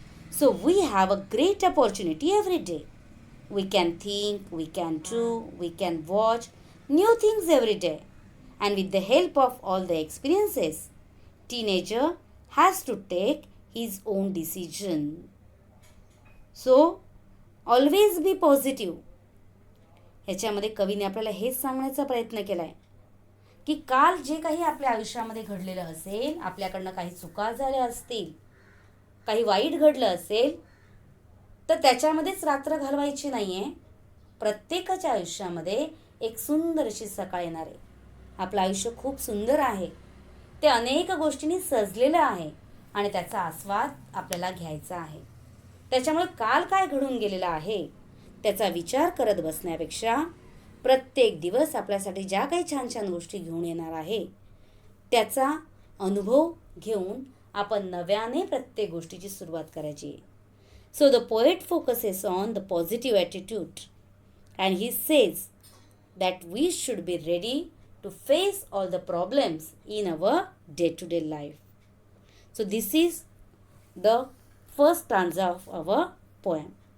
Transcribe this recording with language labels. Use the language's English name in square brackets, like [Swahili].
[English] So we have a great opportunity every day. We can think, we can do, we can watch new things every day. And with the help of all the experiences, teenager has to take his own decision. So, always be positive. [Marathi] ह्याच्यामध्ये कवीने आपल्याला हेच सांगण्याचा प्रयत्न केला आहे की काल जे काही आपल्या आयुष्यामध्ये घडलेलं असेल, आपल्याकडनं काही चुका झाल्या असतील, काही वाईट घडलं असेल, तर त्याच्यामध्येच रात्र घालवायची नाही आहे. प्रत्येकाच्या आयुष्यामध्ये एक सुंदर अशी सकाळ येणार आहे. आपलं आयुष्य खूप सुंदर आहे, ते अनेक गोष्टींनी सजलेलं आहे आणि त्याचा आस्वाद आपल्याला घ्यायचा आहे. त्याच्यामुळे काल काय घडून गेलेलं आहे त्याचा विचार करत बसण्यापेक्षा प्रत्येक दिवस आपल्यासाठी ज्या काही छान छान गोष्टी घेऊन येणार आहे त्याचा अनुभव घेऊन आपण नव्याने प्रत्येक गोष्टीची सुरुवात करायची. [English] So the poet focuses on the positive attitude and he says that we should be ready to face all the problems in our day-to-day life. So this is the first stanza of our poem.